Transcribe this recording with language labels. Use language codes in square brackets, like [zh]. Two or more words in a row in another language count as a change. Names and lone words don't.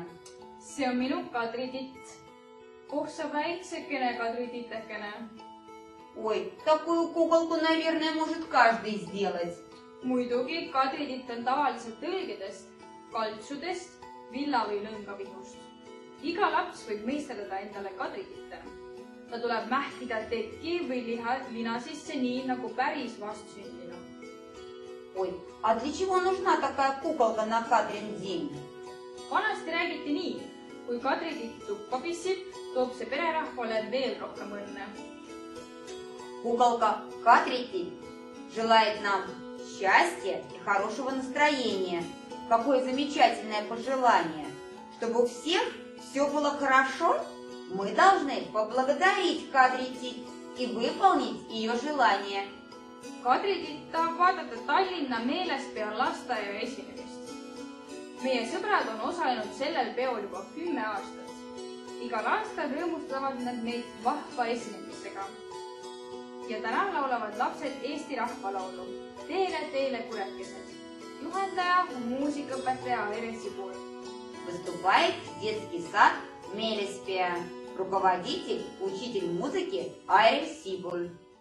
[et] See on minu Kadri-titt. Oh, sa väiksekene Kadri-titekene. [ru] Ой, такую куколку, наверное, может каждый сделать. [et] Muidugi Kadri-titt on tavaliselt õlgedest, kaltsudest, villa või lõngavihust. Iga laps võib meisterdada endale Kadri-titte. Ta tuleb mähkida teki või lina sisse nii nagu päris vastsündinu. [ru] Ой, а для чего нужна такая куколка на Кадрин день? [et] Vanasti räägiti nii, kui Kadri-titt tuppa pissib, toob see pererahvale veel rohkem õnne. [ru] Куколка Кадрити желает нам счастья и хорошего настроения. Какое замечательное пожелание. Чтобы у всех все было хорошо, мы должны поблагодарить Кадрити и выполнить ее желание. [et] Kadri-titt tahab vaadata Tallinna meelespea lasteaia esinemist. Meie sõbrad on osalenud sellel peol juba 10 aastat. Igal aastal rõõmustavad nad meid vahva esinemisega. Ja täna laulavad lapsed Eesti rahvalaulu Teele, teele kurekesed. Juhendaja on muusikaõpetaja Aire Sibul. [ru] Выступает детский сад Мелеспия. Руководитель, учитель музыки Аire Sibul.